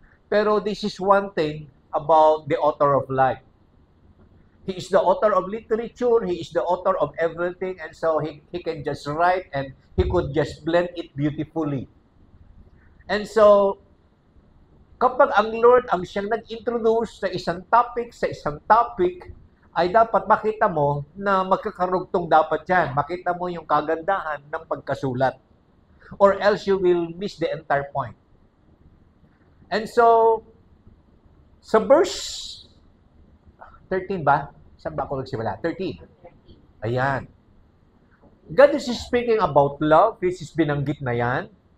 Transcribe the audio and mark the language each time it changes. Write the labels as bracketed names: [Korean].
[English] Pero this is one thing about the author of life. He is the author of literature, he is the author of everything, and so he can just write and he could just blend it beautifully. [Filipino] And so, kapag ang Lord ang siyang nag-introduce sa isang topic, ay dapat makita mo na magkakarugtong dapat yan. Makita mo yung kagandahan ng pagkasulat. [English] Or else you will miss the entire point. And so, [Filipino] sa verse 13 ba? Saan ba ako nagsimula? 13. Ayan. [English] God is speaking about love. This is [Filipino] binanggit na yan.